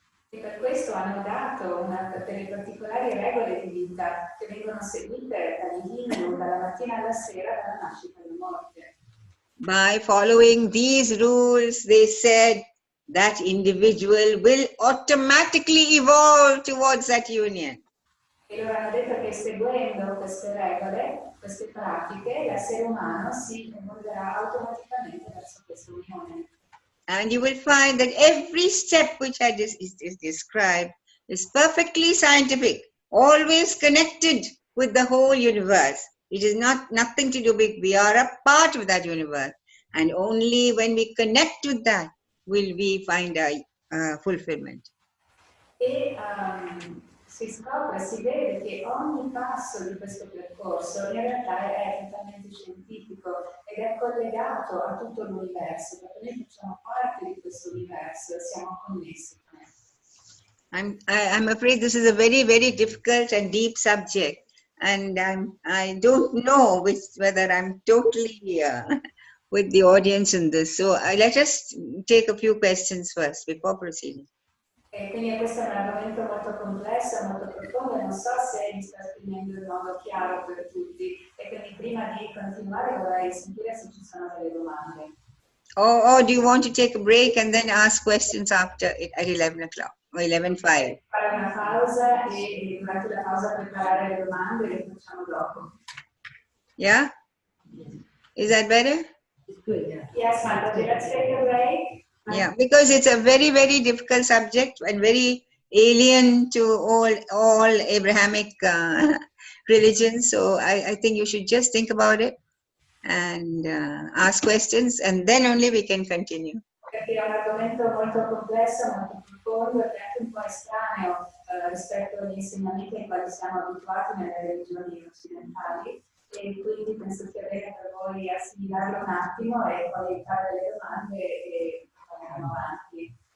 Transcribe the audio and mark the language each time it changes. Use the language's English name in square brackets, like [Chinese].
[Italian] E per questo hanno dato delle particolari regole di vita che vengono seguite dagli Hindu dalla mattina alla sera, dalla nascita alla morte. [English] By following these rules, they said that individual will automatically evolve towards that union. [Italian] E loro hanno detto che seguendo queste regole, queste pratiche, l'essere umano si evolverà automaticamente verso questa unione. [English] And you will find that every step which is described is perfectly scientific, always connected with the whole universe. It is nothing to do with, we are a part of that universe. And only when we connect with that will we find a fulfillment. [Italian] E si scopre, si vede che ogni passo di questo percorso in realtà è totalmente scientifico ed è collegato a tutto l'universo, perché noi facciamo parte di questo universo e siamo connessi con esso. [English] I'm afraid this is a very, very difficult and deep subject, and I don't know whether I'm totally with the audience in this. So let us take a few questions first before proceeding. [Italian] E quindi questo è un argomento molto complesso, molto profondo, e non so se mi sta esprimendo in modo chiaro per tutti. E quindi prima di continuare vorrei sentire se ci sono delle domande. [English] Or do you want to take a break and then ask questions after at 11 o'clock or 11:05? [Italian] Fare una pausa e durante la pausa preparare le domande e le facciamo dopo. [English] Yeah? Is that better? Yes, Sanatan, let's take a break. Yeah, because it's a very, very difficult subject and very alien to all Abrahamic religions. So I think you should just think about it and ask questions, and then only we can continue. [Italian] Perché è un argomento molto complesso, molto profondo e anche un po' estraneo rispetto agli insegnamenti ai quali siamo abituati nelle religioni occidentali, e quindi penso sia bene per voi assimilarlo un attimo e poi fare delle domande e andiamo avanti.